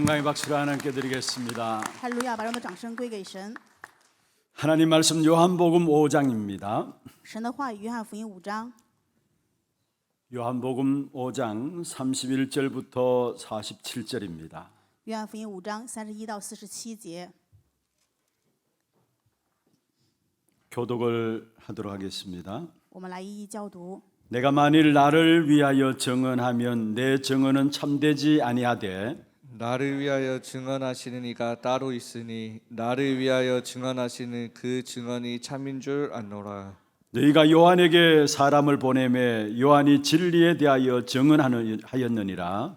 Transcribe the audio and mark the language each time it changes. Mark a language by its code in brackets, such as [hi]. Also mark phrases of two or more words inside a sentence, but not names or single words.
[ko] 박수를 하나님께 드리겠습니다. [zh] 哈利路亚，把让我们的掌声归给神。 [ko] 하나님 말씀 요한복음 5장입니다. [zh] 神的话语，约翰福音5章， [ko] 요한복음 5장 31절부터 47절입니다. [zh] 约翰福音5章31到47节。 [ko] 교독을 하도록 하겠습니다. [zh] 我们来一一教读。 [ko] 내가 만일 나를 위하여 증언하면 내 증언은 참되지 아니하되 나를 위하여 증언하시는 이가 따로 있으니 나를 위하여 증언하시는 그 증언이 참인 줄 아노라. 너희가 요한에게 사람을 보내매 요한이 진리에 대하여 증언하였느니라.